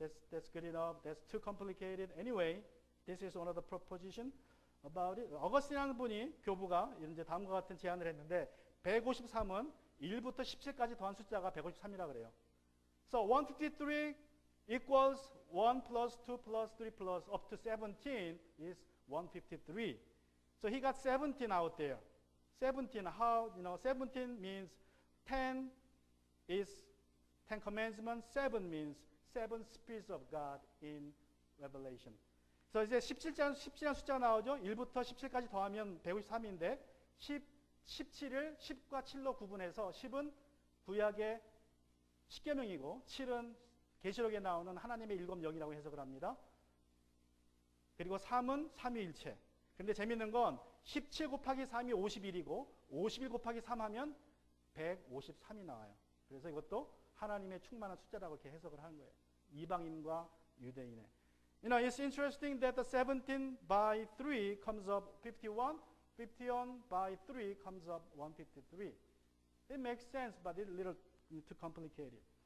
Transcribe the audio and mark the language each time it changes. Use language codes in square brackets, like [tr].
[en] That's good enough. That's too complicated. Anyway, this is one of the proposition about it. [ko] 어거스틴이라는 분이 교부가 이제 다음과 같은 제안을 했는데 153은 1부터 17까지 더한 숫자가 153이라 그래요. [en] So 153 equals 1 plus 2 plus 3 plus up to 17 is 153. So he got 17 out there. 17, how, 17 means 10 is 10 commandments. 7 means 7 spirits of God in Revelation. [ko] 그래서 이제 17이라는 숫자가 나오죠. 1부터 17까지 더하면 153인데 17을 10과 7로 구분해서 10은 구약의 십계명이고 7은 계시록에 나오는 하나님의 일곱 영이라고 해석을 합니다. 그리고 3은 삼위일체. 근데 재밌는 건 17 곱하기 3이 51이고 51 곱하기 3 하면 153이 나와요. 그래서 이것도 하나님의 충만한 숫자라고 이렇게 해석을 하는 거예요. 이방인과 유대인의. [en] It's interesting that the 17 by 3 comes up 51. 51 by 3 comes up 153. It makes sense, but it's a little too complicated.